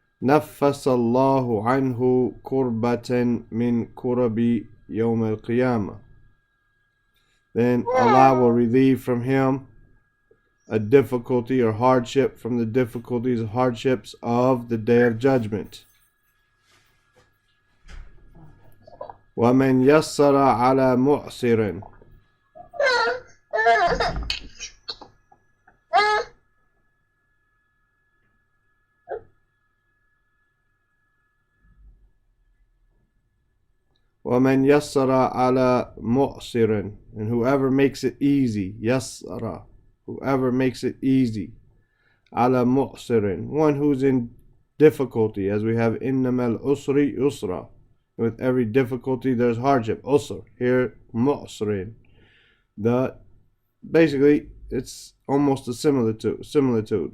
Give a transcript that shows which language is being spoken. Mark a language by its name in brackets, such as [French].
[Arabic] Naffasallahu anhu kurbatan min kurabi yawm al-qiyamah. [English] Then Allah will relieve from him a difficulty or hardship from the difficulties or hardships of the Day of Judgment. [Arabic] وَمَنْ يَسَّرَ عَلَى مُعْسِرٍ, وَمَنْ يَسَّرَ عَلَى مُعْسِرٍ, [English] and whoever makes it easy. يَسَّرَ, whoever makes it easy. [Arabic] عَلَى مُعْسِرٍ, [English] one who's in difficulty, as we have [Arabic] إِنَّمَا الْأُسْرِ يُسْرًا, [English] with every difficulty there's hardship. Usr, here mu'srin. Basically it's almost a similitude.